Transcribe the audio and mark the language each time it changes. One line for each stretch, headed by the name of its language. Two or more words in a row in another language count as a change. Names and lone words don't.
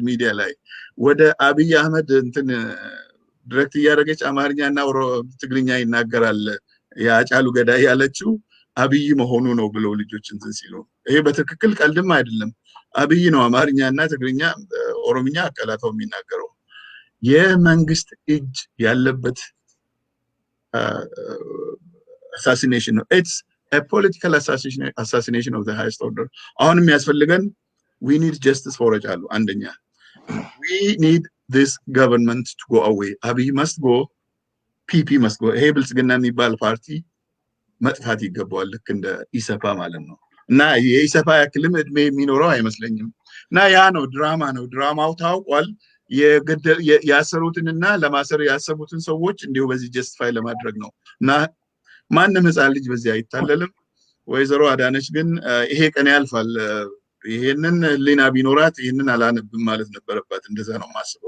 Amharic: ሚዲያ ላይ። ወደ አብይ አህመድ እንትን ዲሬክት እያደረገች አማርኛና ትግርኛ ይናገራል የሃጫሉ ገዳይ ያለችው አብይ መሆኑ ነው ብለው ልጆች እንትን ሲሉ፣ ይሄ በትክክል ቀልድም አይደለም። አብይ ነው አማርኛና ትግርኛ ኦሮምኛ አቀላጥፎ የሚናገረው። የመንግስት እጅ ያለበት assassination ነው።
English: It's a political assassination of the highest order.
Amharic: አሁን የሚያስፈልገን
English: we need justice for ሃጫሉ። አንደኛ we need this government to go away. አብይ must go, PP must go.
Amharic: ይሄ ብልጽግና የሚባል ፓርቲ መጥፋት ይገባዋል፣ ልክ እንደ ኢሰፓ ማለት ነው። እና የኢሰፓ ያክልም እድሜ የሚኖረው አይመስለኝም። እና ያ ነው ድራማ ነው። ድራማው ታውቋል። ያሰሩትንና ለማሰር ያሰቡትን ሰዎች እንዲሁ በዚህ ጀስቲፋይ ለማድረግ ነው። እና ማንም ህፃን ልጅ በዚህ አይታለልም። ወይዘሮ አዳነች ግን ይሄ ቀን ያልፋል፣ ይሄንን ሊና ቢኖራት ይሄንን አላነብም ማለት ነበረባት። እንደዛ ነው ማስበው።